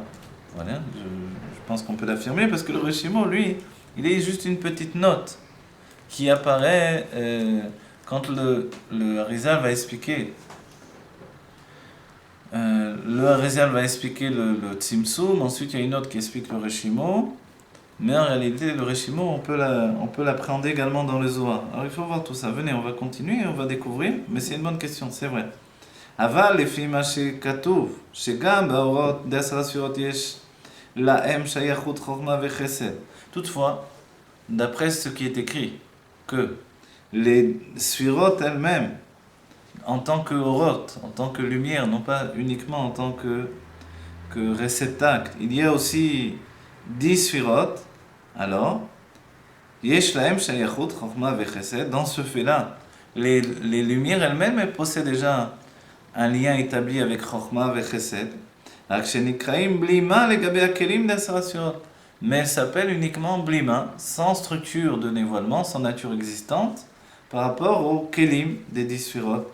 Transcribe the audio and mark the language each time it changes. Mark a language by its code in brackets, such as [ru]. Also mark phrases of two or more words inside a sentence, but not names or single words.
[fr] Voilà, je pense qu'on peut l'affirmer, parce que le Réchimo, lui, il est juste une petite note qui apparaît quand le Harizal va expliquer. Le Harizal va expliquer le Tzimtzum, ensuite il y a une note qui explique le Réchimo, mais en réalité, le Réchimo, on peut l'appréhender également dans le Zohar. Alors il faut voir tout ça. Venez, on va continuer, on va découvrir, mais c'est une bonne question, c'est vrai. [he] אבל לפי מה שכתוב, שגם באורות ד10 ספירות יש להם שייכות חוכמה וחסד. [fr] Toutefois, d'après ce qui est écrit, que les sphirotes elles-mêmes, en tant que orot, en tant que lumière, non pas uniquement en tant que réceptacle, il y a aussi 10 sphirotes, alors, [he] יש להם שייכות חוכמה וחסד. [fr] Dans ce fait-là, les lumières elles-mêmes, elles possèdent déjà un lien établi avec Chokhmah et Chesed, mais elle s'appelle uniquement Blima, sans structure de dévoilement, sans nature existante, par rapport aux Kelim des 10 Sfirot.